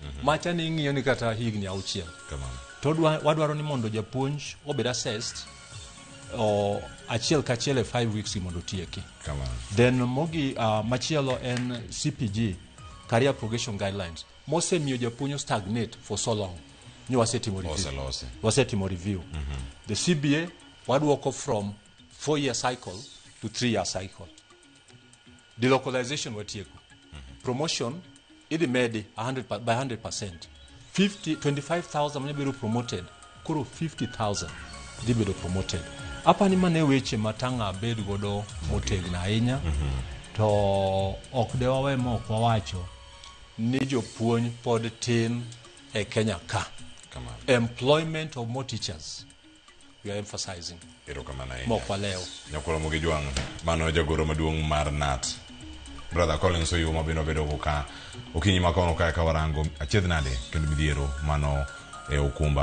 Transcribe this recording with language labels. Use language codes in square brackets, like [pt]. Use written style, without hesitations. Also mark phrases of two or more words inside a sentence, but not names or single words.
[luo] Macha ni ng'iyo ni kata higni 6. To wadwaro ni mondo japuonj obed assessed achiel kachiel e 5 weeks mondo tieki. Then mogi machielo en CPG, [en] career progression guidelines. [luo] Mose miyo japuonj [en] stagnate for so long. [luo] Ni wasetimo review. [en] The CBA wadwoko from 4-year cycle to 3-year cycle. [luo] Delocalization watieko. Promotion idhi medi by 100%. 25,000 mane promoted, kuro 50,000 dhi bedo promoted. Apa ni mane weche matanga bed godo motegna ahinya. To ok dewawe mok wawacho ni jopuonj pod tin e Kenya ka. [en] Employment of more teachers we are emphasizing. [luo] Mok waleo. Nyakolo mogi juang mano jagoro maduong' mar NAT. Brother Collins Oyuu mabino bedo ka okinyi makono ka warango achiedh nade kendo midhiero mano e okumba